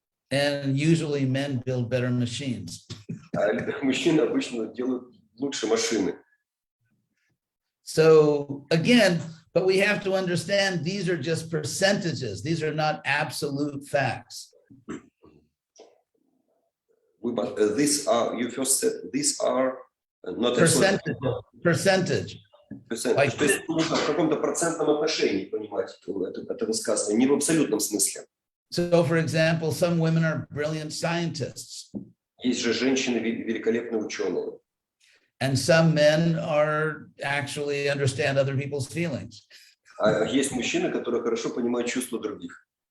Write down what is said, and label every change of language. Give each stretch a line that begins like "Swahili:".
English: And usually men build better machines.
Russian: А мужчины обычно делают лучше машины.
English: So again, but we have to understand these are just percentages. These are not absolute facts. These are, you first said, these are not Percentage.
Russian: Like, то есть нужно в каком-то процентном отношении понимать это высказывание, не в абсолютном смысле.
English: So, for example, some women are brilliant scientists.
Russian: Есть же женщины великолепные ученые.
English: And some men are actually understand other people's feelings.
Russian: А есть мужчины, которые хорошо понимают чувства других.